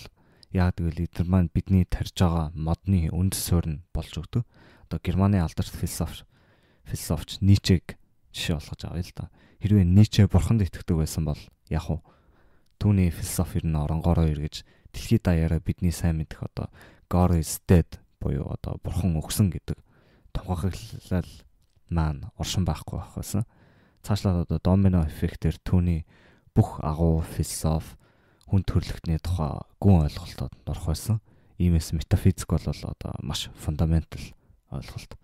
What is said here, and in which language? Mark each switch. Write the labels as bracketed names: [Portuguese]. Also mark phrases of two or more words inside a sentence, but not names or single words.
[Mongolian] Яг тэгвэл эдгээр маань бидний тарьж байгаа модны үндэс суурь нь болж өгдөг. Одоо Германы алдарт философч Ницшег жишээ болгож авъя л да. Хэрвээ Ницше бурханд итгэдэг байсан бол яг уу түүний философи нь оронгороо эргэж дэлхийд даяараа бидний сайн мэдэх одоо [English] God is dead [Mongolian] буюу одоо бурхан өгсөн гэдэг тунхаглал маань оршин байхгүй байх байсан. Цаашлаад одоо домино эффектээр түүний бүх агуу философи хүн төрөлхтний тухай гүн ойлголтод орох байсан. Иймээс метафизик бол одоо маш фундаментал ойлголт.